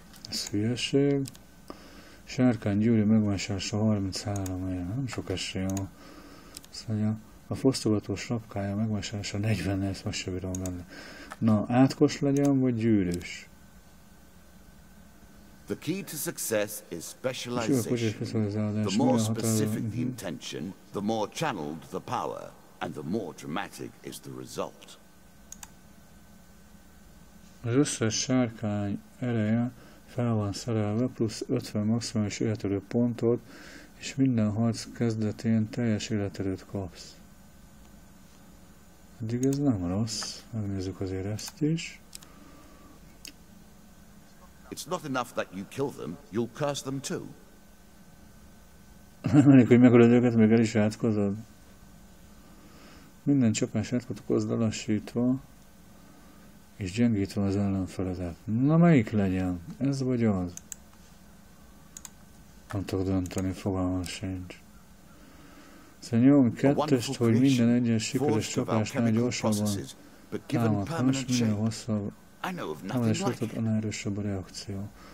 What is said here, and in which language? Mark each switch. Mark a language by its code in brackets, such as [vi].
[hu] Ez hülyeség. Sárkány gyűrű megvásárlása 33 ér. Nem sok esély van. Azt mondja, a fosztogatós sapkája megvásárlása 40 ér, ezt most sem bírom benne. Na, átkos legyen, vagy gyűrűs? [en] The key to success is specialization. The more specific the intention, the more channeled the power, and the more dramatic is the result. [hu] Az összes sárkány ereje fel van szerelve, plusz 50 maximális életerő pontot, és minden harc kezdetén teljes életerőt kapsz. Eddig ez nem rossz, megnézzük azért ezt is. [en] It's not enough that you kill them, you'll curse them too. [hu] Nem elég, hogy megölöd őket, még el is átkozod. Minden csapás átkozd lassítva, és gyengítve az ellenfeledet. Na melyik legyen? Ez vagy az? Nem tudok dönteni, fogalmam sincs. Szóval nyom 2-est, hogy minden egyes sikeres csapásnál gyorsabban támadhass, minél hosszabb támadásolatot, annál erősebb a reakció.